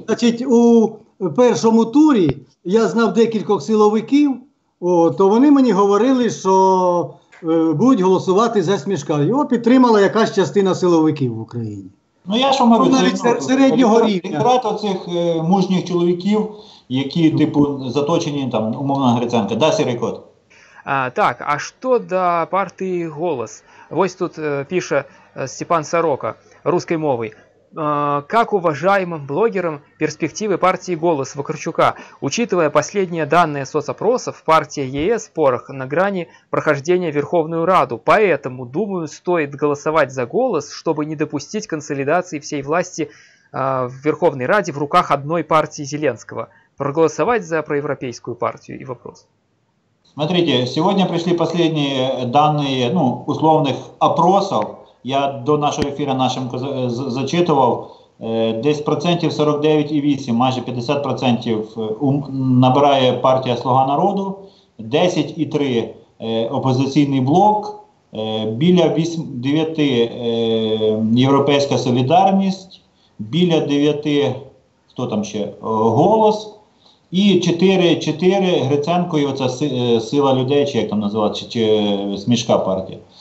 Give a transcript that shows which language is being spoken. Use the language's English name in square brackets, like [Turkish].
[Ukrainian] Значить, у першому турі я знав декількох силовиків, то вони мені говорили, що будуть голосувати за Смішка. Його підтримала якась частина силовиків в Україні. Ну я ж вам говорю, навіть середнього рівня. Електорат оцих мужніх чоловіків, які, типу, заточені, там, умовно, Гриценка. Да, сірий кот? [Russian] Так, а что до партии «Голос»? Вот тут пишет Степан Сорока русской [Ukrainian] мовой. [Russian] Как уважаемым блогерам перспективы партии «Голос» Вакарчука, учитывая последние данные соцопросов, партия ЕС в спорах на грани прохождения в Верховную Раду. Поэтому, думаю, стоит голосовать за «Голос», чтобы не допустить консолидации всей власти в Верховной Раде в руках одной партии Зеленского. Проголосовать за проевропейскую партию и вопрос. Смотрите, сегодня пришли последние данные, ну, условных опросов. [Ukrainian] Я до нашого ефіру нашим зачитував, десь процентів 49,8, майже 50% набирає партія «Слуга народу», 10,3 опозиційний блок, біля 9 Європейська солідарність, біля 9, хто там ще, «Голос», і 4 Гриценко, і оця сила людей, чи як там називається, чи Смішка партія.